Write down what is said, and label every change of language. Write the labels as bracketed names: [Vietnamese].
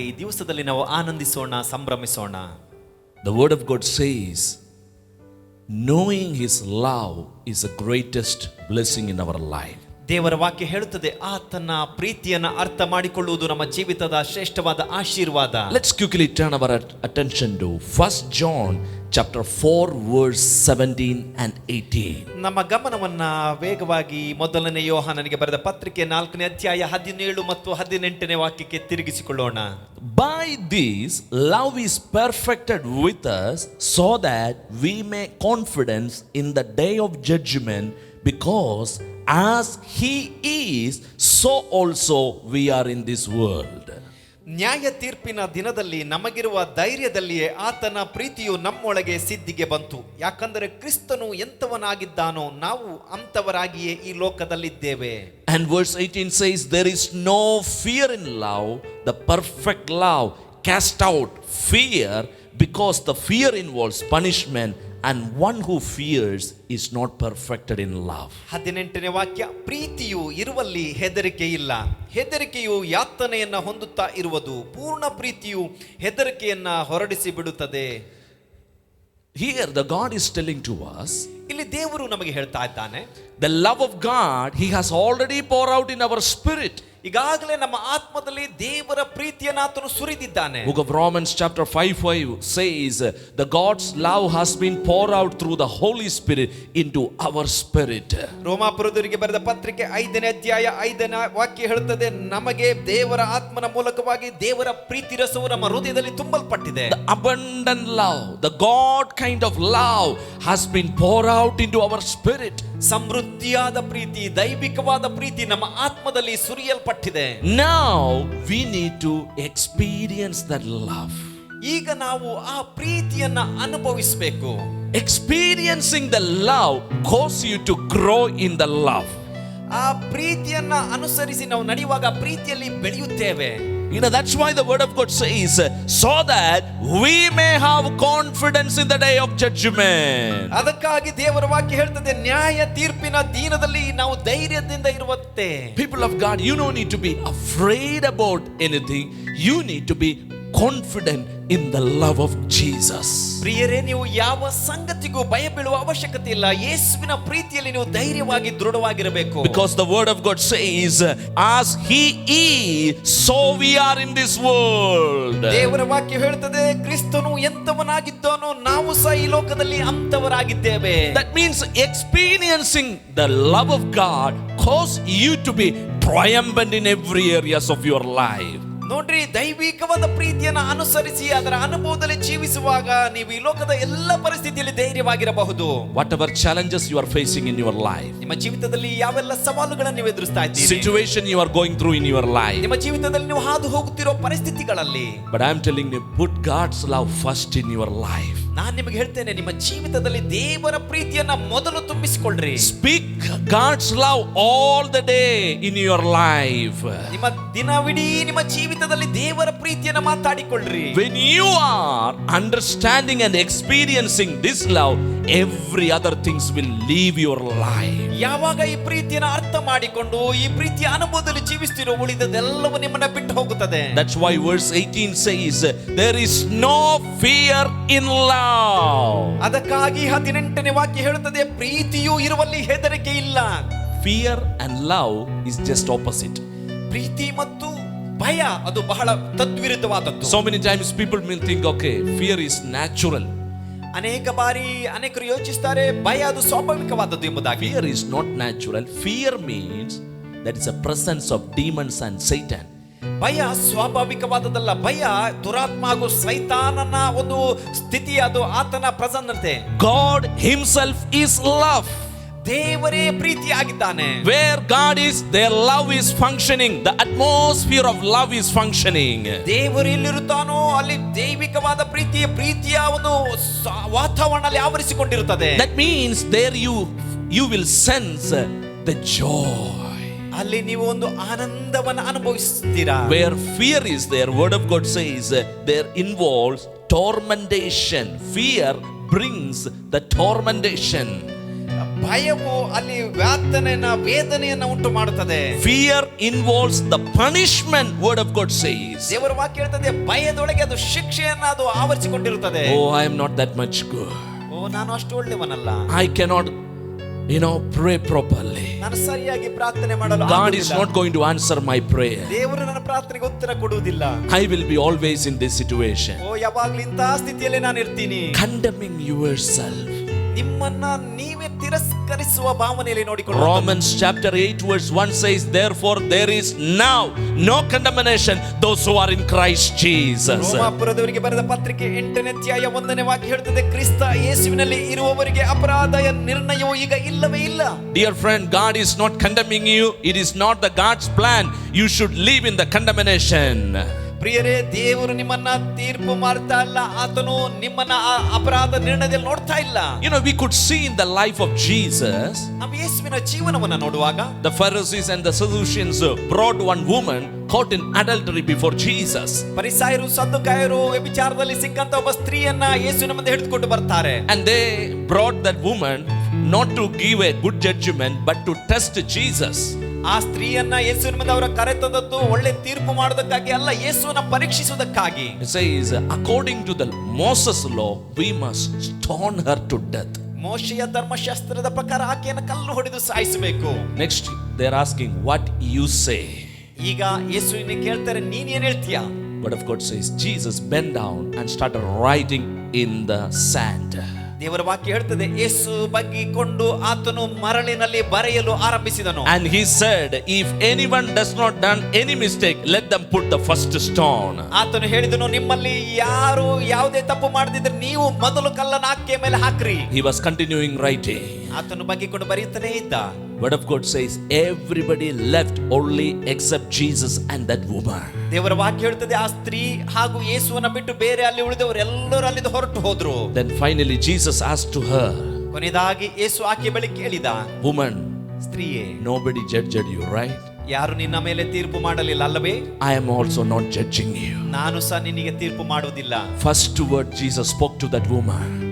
[Kannada] ಈ ದಿವಸದಲ್ಲಿ ನಾವು ಆನಂದಿಸೋಣ, ಸಂಭ್ರಮಿಸೋಣ. [English] The word of God says, knowing his love is the greatest blessing in our life. [Kannada] ದೇವರ ವಾಕ್ಯ ಹೇಳುತ್ತದೆ, ಆತನ ಪ್ರೀತಿಯನ್ನ ಅರ್ಥ ಮಾಡಿಕೊಳ್ಳುವುದು ನಮ್ಮ ಜೀವಿತದ ಶ್ರೇಷ್ಠವಾದ ಆಶೀರ್ವಾದ. [English] Let's quickly turn our attention to 1 John chapter 4 verse 17 and 18. [Kannada] ನಮ್ಮ ಗಮನವನ್ನ ವೇಗವಾಗಿ ಮೊದಲನೇ ಯೋಹಾನನಿಗೆ ಬರೆದ ಪತ್ರಿಕೆ 4ನೇ ಅಧ್ಯಾಯ 17 ಮತ್ತು 18ನೇ ವಾಕ್ಯಕ್ಕೆ ತಿರುಗಿಸಿಕೊಳ್ಳೋಣ. [English] By this love is perfected with us, so that we may confidence in the day of judgment, because as he is, so also we are in this world. [Kannada] ನ್ಯಾಯ ತೀರ್ಪಿನ ದಿನದಲ್ಲಿ ನಮಗಿರುವ ಧೈರ್ಯದಲ್ಲಿಯೇ ಆತನ ಪ್ರೀತಿಯು ನಮ್ಮೊಳಗೆ ಸಿದ್ಧಿಗೆ ಬಂತು. ಯಾಕಂದರೆ ಕ್ರಿಸ್ತನು ಎಂಥವನಾಗಿದ್ದಾನೋ ನಾವು ಅಂಥವರಾಗಿಯೇ ಈ ಲೋಕದಲ್ಲಿದ್ದೇವೆ. [English] And verse 18 says, there is no fear in love, the perfect love cast out fear, because the fear involves punishment, and one who fears is not perfected in love. [Kannada] 18ನೇ ವಾಕ್ಯ, ಪ್ರೀತಿಯು ಇರುವಲ್ಲಿ ಹೆದರಿಕೆ ಇಲ್ಲ, ಹೆದರಿಕೆಯು ಯಾತನೆಯನ್ನ ಹೊಂದುತ್ತಾ ಇರುವುದು, ಪೂರ್ಣ ಪ್ರೀತಿಯು ಹೆದರಿಕೆಯನ್ನ ಹೊರಡಿಸಿ ಬಿಡುತ್ತದೆ. [English] Here the God is telling to us, [Kannada] ಇಲ್ಲಿ ದೇವರು ನಮಗೆ ಹೇಳ್ತಾ ಇದ್ದಾನೆ, [English] the love of God he has already poured out in our spirit. [Kannada] ಈಗಾಗಲೇ ನಮ್ಮ ಆತ್ಮದಲ್ಲಿ ದೇವರ ಪ್ರೀತಿಯನ್ನು ಆತನು ಸುರಿದಿದ್ದಾನೆ. [English] Book of Romans chapter 5 says, the God's love has been poured out through the Holy Spirit into our spirit. [Kannada] ರೋಮಾಪುರದವರಿಗೆ ಬರೆದ ಪತ್ರಿಕೆ 5ನೇ ಅಧ್ಯಾಯ 5ನೇ ವಾಕ್ಯ ಹೇಳುತ್ತದೆ, ನಮಗೆ ದೇವರ ಆತ್ಮನ ಮೂಲಕವಾಗಿ ದೇವರ ಪ್ರೀತಿ ರಸವು ನಮ್ಮ ಹೃದಯದಲ್ಲಿ ತುಂಬಲ್ಪಟ್ಟಿದೆ. [English] The abundant love, the God kind of love has been poured out into our spirit. [Kannada] ಸಮೃದ್ಧಿಯಾದ ಪ್ರೀತಿ, ದೈವಿಕವಾದ ಪ್ರೀತಿ ನಮ್ಮ ಆತ್ಮದಲ್ಲಿ ಸುರಿಯಲ್ಪಟ್ಟಿದೆ. [English] Now we need to experience that love. [Kannada] ಈಗ ನಾವು ಆ ಪ್ರೀತಿಯನ್ನ ಅನುಭವಿಸಬೇಕು. [English] Experiencing the love causes you to grow in the love. [Kannada] ಆ ಪ್ರೀತಿಯನ್ನ ಅನುಸರಿಸಿ ನಾವು ನಡೆಯುವಾಗ ಪ್ರೀತಿಯಲ್ಲಿ ಬೆಳೆಯುತ್ತೇವೆ. [English] You know, that's why the word of God says, so that we may have confidence in the day of judgment. [Kannada] ಅದಕ್ಕಾಗಿ ದೇವರ ವಾಕ್ಯ ಹೇಳ್ತದೆ, ನ್ಯಾಯ ತೀರ್ಪಿನ ದಿನದಲ್ಲಿ ನಾವು ಧೈರ್ಯದಿಂದ ಇರುವಂತೆ. [English] People of God, you don't need to be afraid about anything. You need to be confident in the love of Jesus. [Kannada] ಪ್ರಿಯರೇ, ನೀವು ಯಾವ ಸಂಗತಿಗೂ ಭಯ ಬೀಳುವ ಅವಶ್ಯಕತೆ ಇಲ್ಲ. ಯೇಸುವಿನ ಪ್ರೀತಿಯಲ್ಲಿ ನೀವು ಧೈರ್ಯವಾಗಿ ದೃಢವಾಗಿರಬೇಕು. [English] Because the word of God says, as he is, so we are in this world. [Kannada] ದೇವರ ವಾಕ್ಯ ಹೇಳ್ತದೆ, ಕ್ರಿಸ್ತನು ಎಂತವನಾಗಿದ್ದಾನೋ ನಾವು ಸಹ ಈ ಲೋಕದಲ್ಲಿ ಅಂತವರಾಗಿದ್ದೇವೆ. [English] That means experiencing the love of God causes you to be triumphant in every areas of your life. [Kannada] ನೋಡ್ರಿ, ದೈವಿಕವಾದ ಪ್ರೀತಿಯನ್ನು ಅನುಸರಿಸಿ ಅದರ ಅನುಭವದಲ್ಲಿ ಜೀವಿಸುವಾಗ ನೀವು ಈ ಲೋಕದ ಎಲ್ಲ ಪರಿಸ್ಥಿತಿಯಲ್ಲಿ ಧೈರ್ಯವಾಗಿರಬಹುದು. [English] Whatever challenges you are facing in your life, [Kannada] ನಿಮ್ಮ ಜೀವಿತದಲ್ಲಿ ಯಾವೆಲ್ಲ ಸವಾಲುಗಳನ್ನು ನೀವು ಎದುರಿಸ್ತಾ ಇದ್ದೀರಿ, [English] situation you are going through in your life, [Kannada] ನಿಮ್ಮ ಜೀವಿತದಲ್ಲಿ ನೀವು ಹಾದು ಹೋಗುತ್ತಿರೋ ಪರಿಸ್ಥಿತಿಗಳಲ್ಲಿ, [English] but I am telling you, put God's love first in your life. [Kannada] ನಾನು ನಿಮಗೆ ಹೇಳ್ತೇನೆ, ನಿಮ್ಮ ಜೀವಿತದಲ್ಲಿ ದೇವರ ಪ್ರೀತಿಯನ್ನ ಮೊದಲು ತುಂಬಿಸಿಕೊಳ್ಳ್ರಿ. [English] Speak God's love all the day in your life. [Kannada] ನಿಮ್ಮ ದಿನವಿಡೀ ನಿಮ್ಮ ಜೀವಿತದಲ್ಲಿ ದೇವರ ಪ್ರೀತಿಯನ್ನ ಮಾತಾಡಿಕೊಳ್ಳ್ರಿ. [English] When you are understanding and experiencing this love, every other things will leave your life. [Kannada] ಯಾವಾಗ ಈ ಪ್ರೀತಿಯನ್ನ ಅರ್ಥ ಮಾಡಿಕೊಂಡು ಈ ಪ್ರೀತಿಯ ಅನುಭವದಲ್ಲಿ ಜೀವಿಸ್ತಿರೋ, ಉಳಿದದೆಲ್ಲವೂ ನಿಮ್ಮನ್ನ ಬಿಟ್ಟು ಹೋಗುತ್ತದೆ. [English] That's why verse 18 says, there is no fear in love. [Kannada] ಅದಕ್ಕಾಗಿ 18ನೇ ವಾಕ್ಯ ಹೇಳುತ್ತದೆ, ಪ್ರೀತಿಯು ಇರುವಲ್ಲಿ ಹೆದರಿಕೆ ಇಲ್ಲ. [English] Fear and love is just opposite. [Kannada] ಪ್ರೀತಿ ಮತ್ತು ಭಯ ಅದು ಬಹಳ ತದ್ವಿರುದ್ಧವಾದದ್ದು. [English] So many times people will think, okay, fear is natural. [Kannada] ಅನೇಕ ಬಾರಿ ಅನೇಕರು ಯೋಚಿಸುತ್ತಾರೆ, ಭಯ ಅದು ಸ್ವಾಭಾವಿಕವಾದದ್ದು ಎಂಬುದಾಗಿ. [English] Fear is not natural. Fear means that is a presence of demons and Satan. [Kannada] ಭಯ ಸ್ವಾಭಾವಿಕವಾದದ್ದಲ್ಲ. ಭಯ ದುರಾತ್ಮ ಹಾಗೂ ಸೈತಾನನ ಒಂದು ಸ್ಥಿತಿ, ಅದು ಆತನ ಪ್ರಸನ್ನತೆ. [English] God himself is love. [Kannada] ದೇವರೇ ಪ್ರೀತಿಯಾಗಿದ್ದಾನೆ. [English] Where God is, their love is functioning. The atmosphere of love is functioning. [Kannada] ದೇವರು ಎಲ್ಲಿರುತ್ತಾನೋ ಅಲ್ಲಿ ದೈವಿಕವಾದ ಪ್ರೀತಿಯ ಒಂದು ವಾತಾವರಣ ಅಲ್ಲಿ ಆವರಿಸಿಕೊಂಡಿರುತ್ತದೆ. [English] That means there you will sense the joy. [Kannada] ಅಲ್ಲಿ ನೀವು ಒಂದು ಆನಂದವನ್ನು ಅನುಭವಿಸ್ತೀರಾ. [English] Where fear is there, word of God says, there involves tormentation. Fear brings the tormentation. [Kannada] ಭಯವು ಅಲ್ಲಿ ವೇದನೆಯನ್ನ ಉಂಟು ಮಾಡುತ್ತದೆ. [English] Fear involves the punishment, word of God says. [Kannada] ದೇವರ ವಾಕ್ಯ ಹೇಳ್ತದೆ ಭಯದೊಳಗೆ ಅದು ಶಿಕ್ಷೆಯನ್ನ ಅದು ಆವರಿಸಿಕೊಂಡಿರುತ್ತದೆ. [English] Oh, I am not that much good. [Kannada] ನಾನು ಅಷ್ಟು ಒಳ್ಳೆಯವನಲ್ಲ. [English] I cannot pray properly. [Kannada] ನಾನು ಸರಿಯಾಗಿ ಪ್ರಾರ್ಥನೆ ಮಾಡಲು [English] God is not going to answer my prayer. [Kannada] ದೇವರು ನನ್ನ ಪ್ರಾರ್ಥನೆಗೆ ಉತ್ತರ ಕೊಡುವುದಿಲ್ಲ. [English] I will be always in this situation. [Kannada] ಯಾವಾಗಲೂ ಇಂತಹ ಸ್ಥಿತಿಯಲ್ಲಿ ನಾನು ಇರ್ತೀನಿ. [English] Condemning yourself. [Kannada] ನಿಮ್ಮನ್ನ ನೀವೇ ತಿರಸ್ಕರಿಸುವ ಭಾವನೆಯಲ್ಲಿ ನೋಡಿಕೊಳ್ಳಿ. [English] Romans chapter 8 verse 1 says, therefore there is now no condemnation those who are in Christ Jesus. [Kannada] ರೋಮಾಪುರದವರಿಗೆ ಬರೆದ ಪತ್ರಿಕೆ 8ನೇ ಅಧ್ಯಾಯ 1ನೇ ವಾಕ್ಯ ಹೇಳ್ತದೆ, ಕ್ರಿಸ್ತ ಯೇಸುವಿನಲ್ಲಿ ಇರುವವರಿಗೆ ಅಪರಾಧ ನಿರ್ಣಯವು ಈಗ ಇಲ್ಲವೇ ಇಲ್ಲ. [English] Dear friend, God is not condemning you. It is not the God's plan you should live in the condemnation. [Kannada] ಪ್ರಿಯರೇ, ದೇವರು ನಿಮ್ಮನ್ನ ತೀರ್ಪು ಮಾಡ್ತಾ ಇಲ್ಲ, ಆತನು ನಿಮ್ಮನ್ನ ಅಪರಾಧ ನಿರ್ಣಯದಲ್ಲಿ ನೋಡ್ತಾ ಇಲ್ಲ. [English] We could see in the life of Jesus, [Kannada] ನಾವು ಯೇಸುವಿನ ಜೀವನವನ್ನ ನೋಡುವಾಗ, [English] the Pharisees and the Sadduceans brought one woman caught in adultery before Jesus. [Kannada] ಫರಿಸಾಯರು ಸದ್ದುಕಾಯರು ವ್ಯಭಿಚಾರದಲ್ಲಿ ಸಿಕ್ಕಂತ ಒಬ್ಬ ಸ್ತ್ರೀಯನ್ನ ಯೇಸುವಿನ ಮುಂದೆ ಹಿಡಿದುಕೊಂಡು ಬರ್ತಾರೆ. [English] And they brought that woman not to give a good judgment but to test Jesus. [Kannada] ಆ ಸ್ತ್ರೀಯನ್ನ ಯೇಸುವಿನ ಮುಂದೆ ಅವರ ಕರೆ ತಂದದ್ದು ಒಳ್ಳೆ ತೀರ್ಪು ಮಾಡೋದಕ್ಕಾಗಿ ಅಲ್ಲ, ಯೇಸುವನ್ನ ಪರೀಕ್ಷಿಸುವುದಕ್ಕಾಗಿ. [English] It says, according to the Moses law, we must stone her to death. [Kannada] ಮೋಶೆಯ ಧರ್ಮಶಾಸ್ತ್ರದ ಪ್ರಕಾರ ಆಕೆಯನ್ನು ಕಲ್ಲು ಹೊಡೆದು ಸಾಯಿಸಬೇಕು. [English] Next they are asking, what you say? [Kannada] ಈಗ ಯೇಸುವಿನ ಕೇಳ್ತಾರೆ, ನೀನ್ ಏನ್ ಹೇಳ್ತೀಯಾ? [English] But of God says, Jesus bent down and started writing in the sand. [Kannada] ದೇವರ ವಾಕ್ಯ ಹೇಳ್ತದೆ, ಯೇಸು ಬಗ್ಗಿಕೊಂಡು ಆತನು ಮರಳಿನಲ್ಲಿ ಬರೆಯಲು ಆರಂಭಿಸಿದನು. [English] And he said, if anyone does not done any mistake, let them put the first stone. [Kannada] ಆತನು ಹೇಳಿದನು, ನಿಮ್ಮಲ್ಲಿ ಯಾರು ಯಾವುದೇ ತಪ್ಪು ಮಾಡದಿದ್ರೆ ನೀವು ಮೊದಲು ಕಲ್ಲನ್ನು ಆಕೆ ಮೇಲೆ ಹಾಕ್ರಿ. [English] He was continuing writing. [Kannada] ಆತನು ಬಗ್ಗಿಕೊಂಡು ಬರೆಯುತ್ತಾನೆ ಇದ್ದ. [English] Word of God says, everybody left only except Jesus and that woman. [Kannada] ದೇವರ ವಾಕ್ಯ ಹೇಳ್ತದೆ, ಆ ಸ್ತ್ರೀ ಹಾಗೂ ಯೇಸುವನ್ನ ಬಿಟ್ಟು ಬೇರೆ ಅಲ್ಲಿ ಉಳಿದವರು ಎಲ್ಲರೂ ಅಲ್ಲಿಂದ ಹೊರಟು ಹೋದ್ರು. [English] Then finally Jesus asked to her, [Kannada] ಕೊನೆಯದಾಗಿ ಯೇಸು ಆಕೆ ಬಳಿ ಕೇಳಿದ, [English] woman, [Kannada] ಸ್ತ್ರೀಯೇ, [English] nobody judged you, right? [Kannada] ಯಾರು ನಿನ್ನ ಮೇಲೆ ತೀರ್ಪು ಮಾಡಲಿಲ್ಲ ಅಲ್ಲವೇ? [English] I am also not judging you. [Kannada] ನಾನು ಸಹ ನಿನಗೆ ತೀರ್ಪು ಮಾಡುವುದಿಲ್ಲ. [English] First word Jesus spoke to that woman.